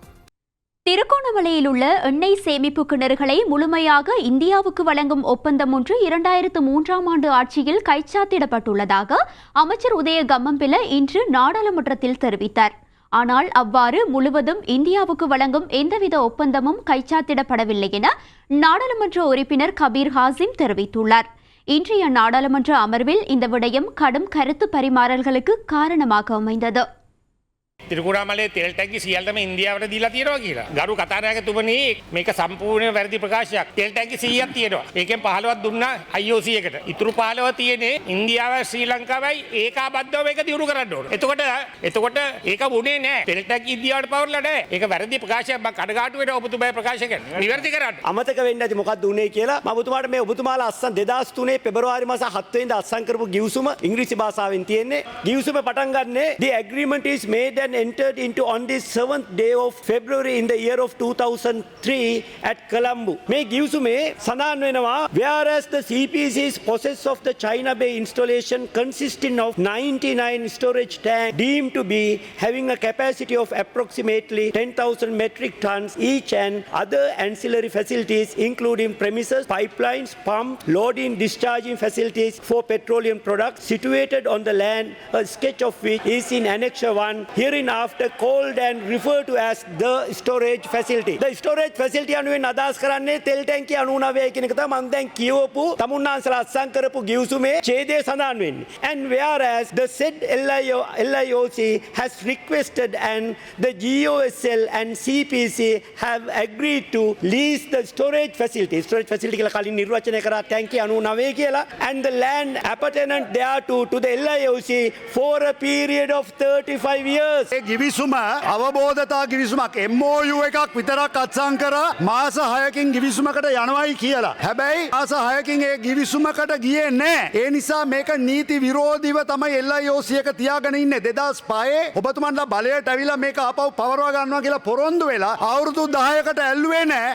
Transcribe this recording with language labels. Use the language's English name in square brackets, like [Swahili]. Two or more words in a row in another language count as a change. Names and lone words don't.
[Tamil] திருகோணமலையில் உள்ள எண்ணெய் சேமிப்பு கிணறுகளை முழுமையாக இந்தியாவுக்கு வழங்கும் ஒப்பந்தம் ஒன்று 2003ஆம் ஆண்டு ஆட்சியில் கைச்சாத்திடப்பட்டுள்ளதாக அமைச்சர் உதய கம்மம்பில இன்று நாடாளுமன்றத்தில் தெரிவித்தார். ஆனால் அவ்வாறு முழுவதும் இந்தியாவுக்கு வழங்கும் எந்தவித ஒப்பந்தமும் கைச்சாத்திடப்படவில்லை என நாடாளுமன்ற உறுப்பினர் கபீர் ஹாசிம் தெரிவித்துள்ளார். இன்றைய நாடாளுமன்ற அமர்வில் இந்த விடயம் கடும் கருத்து பரிமாறல்களுக்கு காரணமாக அமைந்தது. [Sinhala] තිරුකුණාමලේ තෙල් ටැංකි සියල්ලම ඉන්දියාවට දීලා තියෙනවා කියලා. ගරු කතානායකතුමනි මේක සම්පූර්ණ වැරදි ප්‍රකාශයක්. තෙල් ටැංකි 100ක් තියෙනවා. ඒකෙන් 15ක් දුන්නා IOC එකට. ඉතුරු 15 තියෙන්නේ ඉන්දියාව ශ්‍රී ලංකාවයි ඒකාබද්ධව මේක දියුණු කරන්න ඕන. එතකොට ඒක වුණේ නැහැ. තෙල් ටැංකි ඉන්දියාවට පවරලා නැහැ. ඒක වැරදි ප්‍රකාශයක්. මම කඩගාටු වෙන ඔබතුමාගේ ප්‍රකාශ කරනවා. නිවැරදි කරන්න. අමතක වෙන්නේ නැති මොකක්ද උනේ කියලා මම ඔබතුමාට මේ ඔබතුමාලා අස්සන් 2003 පෙබරවාරි මාස 7 වෙනිදා අස්සන් කරපු ගිවිසුම ඉංග්‍රීසි භාෂාවෙන් තියෙන්නේ. ගිවිසුම පටන් ගන්නේ [English] the agreement is made and entered into on the 7th day of February in the year of 2003 at Colombo. [Sinhala] මේ ගිවිසුමේ සඳහන් වෙනවා [English] whereas the CPC's possess of the China Bay installation consisting of 99 storage tanks deemed to be having a capacity of approximately 10,000 metric tons each and other ancillary facilities including premises, pipelines, pump, loading, discharging facilities for petroleum products situated on the land, a sketch of which is in Annexure 1 hereinafter called and referred to as the storage facility. The storage facility [Sinhala] අනුවෙන් අදහස් කරන්නේ තෙල් ටැංකිය 99 කියන එක තමයි මම දැන් කියවපු තමුන්නාන්සලා අත්සන් කරපු ගිවිසුමේ ඡේදය සඳහන් වෙන්නේ. [English] And whereas the said LIOC has requested and the GOSL and CPC have agreed to lease the storage facility. Storage facility [Sinhala] කියලා කලින් නිර්වචනය කරා ටැංකිය 99 කියලා [English] and the land appertinent thereto to the LIOC for a period of 35 years. [Sinhala] ගිවිසුම අවබෝධතා ගිවිසුමක් MOU එකක් විතරක් අත්සන් කරා මාස 6කින් ගිවිසුමකට යනවායි කියලා. හැබැයි මාස 6කින් ඒ ගිවිසුමකට ගියේ නැහැ. ඒ නිසා මේක නීති විරෝධීව තමයි LIOC එක තියාගෙන ඉන්නේ. 2005 ඔබතුමන්ලා බලයට ඇවිල්ලා මේක ආපහු පවරවා ගන්නවා කියලා පොරොන්දු වෙලා අවුරුදු 10කට ඇල්ලුවේ නැහැ.